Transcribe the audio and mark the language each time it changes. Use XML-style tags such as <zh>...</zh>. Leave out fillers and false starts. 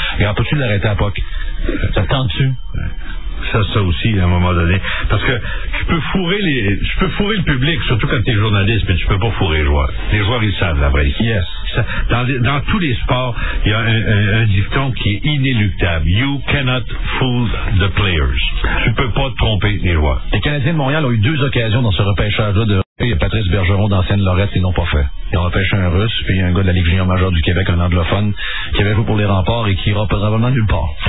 <fr>Et en peux-tu l'arrêter à Puck? Ça te tente-tu? Ça aussi, à un moment donné. Parce que tu peux fourrer le public, surtout quand tu es journaliste, mais tu peux pas fourrer les joueurs. Les joueurs, ils savent la vraie.</fr> <en>Yes.</en> <fr>Dans tous les sports, il y a un dicton qui est inéluctable.</fr> <en>You cannot fool the players.</en> <fr>Tu peux pas te tromper les joueurs. Les Canadiens de Montréal ont eu deux occasions dans ce repêchage-là de... Il y a Patrice Bergeron d'ancienne Lorette, ils n'ont pas fait. Ils ont repêché un Russe, puis un gars de la Ligue junior majeure du Québec, un anglophone, qui avait joué pour les Remparts et qui ira probablement nulle part.</fr>